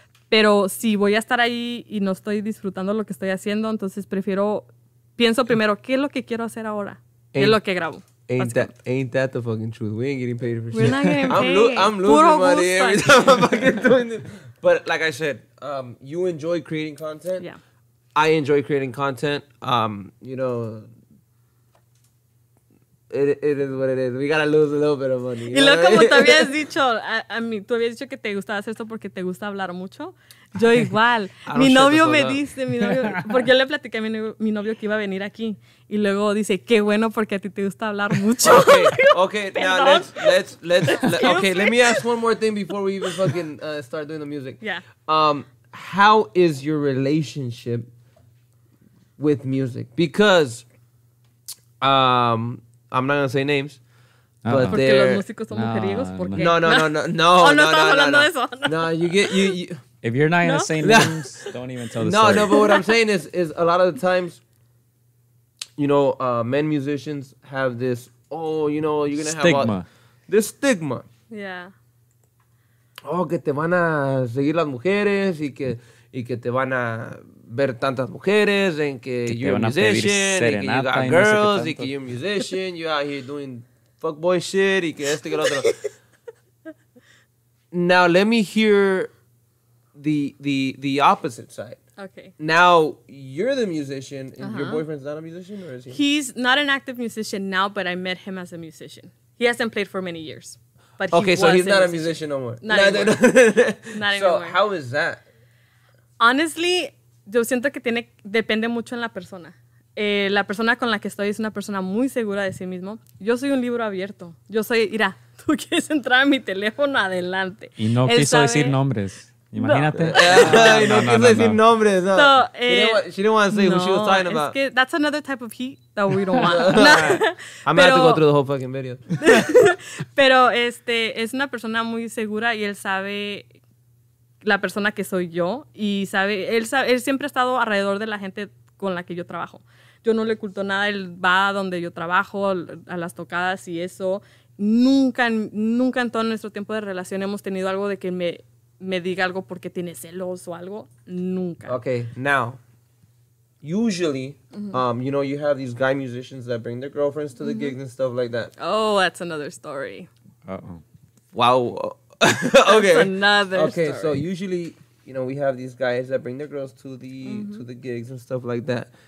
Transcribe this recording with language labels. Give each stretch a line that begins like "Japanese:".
Spanish: Pero si voy a estar ahí y no estoy disfrutando lo que estoy haciendo, entonces pienso primero, ¿qué es lo que ero hacer ahora? ¿Qué es lo que grabo?
English: Ain't that the fucking truth? We ain't getting paid for shit. We're not getting paid. I'm losing money every time I'm fucking doing this. But like I said, you enjoy creating content. Yeah. I enjoy creating content. You know, it is what it is. We gotta lose a little bit of money.
Spanish: Y luego como tú habías dicho, a mí, tú habías dicho que te gustaba hacer esto porque te gusta hablar mucho. Yo igual. Mi novio me dice, porque yo le platiqué a mi novio que iba a venir aquí. Y luego dice, qué bueno porque a ti te gusta hablar mucho.
English: Okay. Now let's okay, let me ask one more thing before we even fucking start doing the music. Yeah. How is your relationship with music? Because I'm not gonna say names, but
Spanish: porque los músicos son mujeriegos. ¿Por qué? No. No estamos hablando de eso.
English: No, you If you're not gonna say names, don't even tell the story. No, but what I'm saying is a lot of the times, you know, men musicians have this. Oh, you know, you're gonna have this stigma. Yeah.
Spanish: Oh, que te van a seguir las mujeres y que te van a ver tantas mujeres en que
English: you're a musician,
Spanish: y que
English: you got girls,
Spanish: y que you're a musician,
English: you're out here doing fuckboy shit,
Spanish: y que esto y que lo otro.
English: Now, let me hear the opposite side. Okay. Now, you're the musician, and your boyfriend's not a musician, or is he? He's not an active musician now, but I met him as a musician. He hasn't played for many years. But so he's not a musician no more. Not anymore. Not so anymore. how is that? Honestly,
Spanish: yo siento que depende mucho en la persona. La persona con la que estoy es una persona muy segura de sí mismo. Yo soy un libro abierto. Mira, tú quieres entrar a mi teléfono, adelante. Y no quiso decir nombres. Imagínate. No quiso decir nombres. No.
English: So, she didn't want to say who she was talking about.
Spanish: Es que
English: that's another type of heat that we don't want. I'm going to have to go through the whole fucking video.
Spanish: Pero es una persona muy segura y él sabe la persona que soy yo y él siempre ha estado alrededor de la gente con la que yo trabajo. Yo no le oculto nada, él va a donde yo trabajo, a las tocadas y eso. Nunca en todo nuestro tiempo de relación hemos tenido algo de que me diga algo porque tiene celos o algo. Nunca.
English: Okay, now, usually, you know, you have these guy musicians that bring their girlfriends to the gigs and stuff like that. Oh, that's another story. Uh-oh. Wow. Okay. That's another story. Okay, so usually, you know, we have these guys that bring their girls to the gigs and stuff like that.